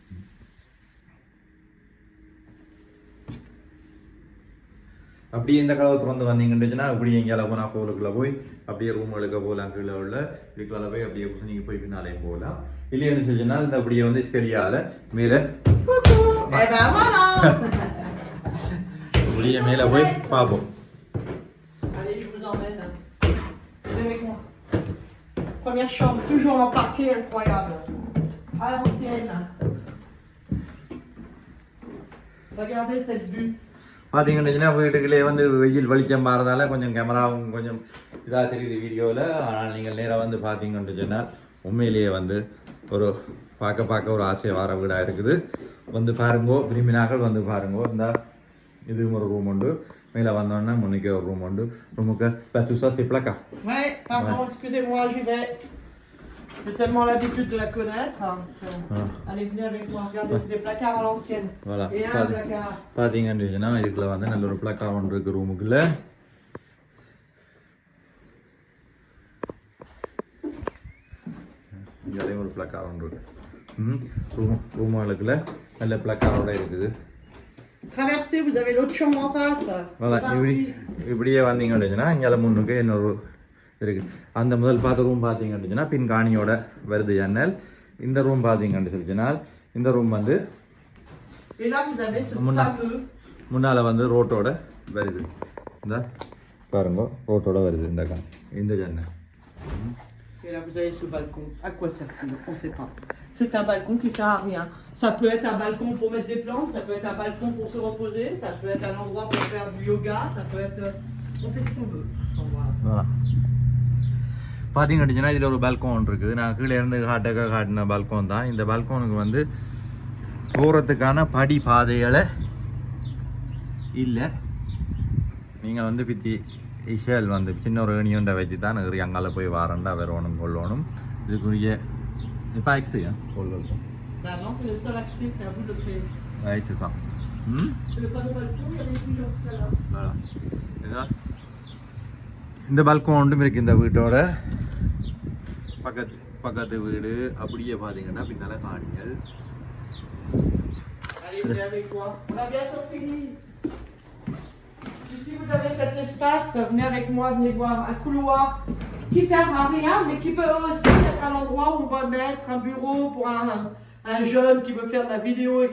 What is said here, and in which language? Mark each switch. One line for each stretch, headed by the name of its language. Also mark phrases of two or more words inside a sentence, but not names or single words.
Tamil: அப்படியே இந்த கதவை திறந்து வந்தீங்கன்னு அப்படியே எங்கேயால போனால் ஹோலுக்குள்ளே போய் அப்படியே ரூமுகளுக்கு போகலாம். கீழே உள்ள இதுக்குள்ள போய் அப்படியே குசினிக்கு போய் பின்னாலேயும் போகலாம். இல்லைன்னு சொல்லிச்சுன்னா இந்த அப்படியே வந்து ஸ்கெலியால் மேலே அப்படியே மேலே போய் பார்ப்போம்.
French: Allez, je vous emmène. Venez avec moi. Première chambre, toujours en parquet incroyable. À l'ancienne. Regardez cette vue.
Tamil: பார்த்தீங்கன்னா வீட்டுக்குள்ளே வந்து வெயில் வெளிச்சம் பாறதால கொஞ்சம் கேமராவும் கொஞ்சம் இதாக தெரியுது வீடியோவில். ஆனால் நீங்கள் நேராக வந்து பார்த்தீங்கன்னு சொன்னால் உண்மையிலேயே வந்து ஒரு பார்க்க ஒரு ஆசை வார வீடாக இருக்குது. வந்து பாருங்கோ, விரும்பினாக்கள் வந்து பாருங்கோ. இந்த இதுவும் ஒரு ரூம் உண்டு. மேலே வந்தோடனே முன்னுக்கே ஒரு ரூம் உண்டு.
French: ரூமுக்கு tout ça c'est placard. Ouais, pardon, excusez-moi, j'y vais. J'ai tellement l'habitude de la connaître. Hein, Ah. Allez, venez avec moi. Regardez, c'est des placards à l'ancienne. Voilà. Et un placard.
Tamil: பார்த்தீங்கன்னு சொன்னால் இதுக்குள்ள வந்து நல்ல ஒரு பிளக்காக ஒன்று இருக்குது ரூமுக்குள்ள. இங்கேயும் ஒரு பிளக்காக ஒன்று இருக்குது. ரூமுகளுக்குள்ள நல்ல பிளக்காரோட இருக்குது.
French: Traversez, vous avez l'autre chambre en face.
Tamil: voilà இப்படியே வந்தீங்கன்னு சொன்னால் இங்கே முன்னுக்கு இன்னொரு இருக்குது. அந்த முதல் பார்த்த ரூம் பார்த்தீங்கன்னு சொன்னால் பின்காணியோட வருது ஜன்னல். இந்த ரூம் பார்த்தீங்கன்னு சொல்லிச்சுனால் இந்த ரூம் வந்து
French: Et là, vous avez ce fameux.
Tamil: முன்னால் வந்து ரோட்டோட வருது. இந்த பாருங்க ரோட்டோட வருது இந்த ஜன்னல்.
French: Et là, vous avez ce balcon. À quoi sert-il? On ne sait pas. C'est un balcon qui sert à rien. Ça peut être un balcon pour mettre des plantes, ça peut être un balcon pour se reposer, ça peut être un endroit pour faire du yoga, ça peut être... On fait ce qu'on veut. Voilà.
Tamil: பார்த்தீங்கன்னு சொன்னால் இதில் ஒரு பால்கோன் ஒன்று இருக்குது. நான் கீழே இருந்து காட்டின பால்கோன் தான். இந்த பால்கோனுக்கு வந்து போகிறதுக்கான படி பாதைகளை இல்லை. நீங்கள் வந்து பித்தி இஷல் வந்து சின்ன ஒரு ஏணியொண்டை வச்சு தான் நிறைய அங்கால போய் வாரண்டா வரணும் கொள்ளணும். இதுக்குரிய இப்போ ஆக்ஸு கொள்ளணும்.
French: Bah non, c'est le seul accès, c'est à vous de créer.
Tamil: ஆக்ஸு தான்.
French: C'est le fameux balcon, il y avait plusieurs tout à l'heure. Voilà.
Tamil: இந்த பால்கோன் ஒன்றும் இருக்குது இந்த வீட்டோட. பக்கத்து வீடு அப்படியே பார்த்தீங்கன்னா பின்னால காணிகள்.
French: Allez, venez avec moi. On a bientôt fini. Ici, vous avez cet espace. Venez avec moi, venez voir. Un couloir qui sert à rien, mais qui peut aussi être un endroit où on va mettre un bureau pour un jeune qui veut faire de la vidéo, etc.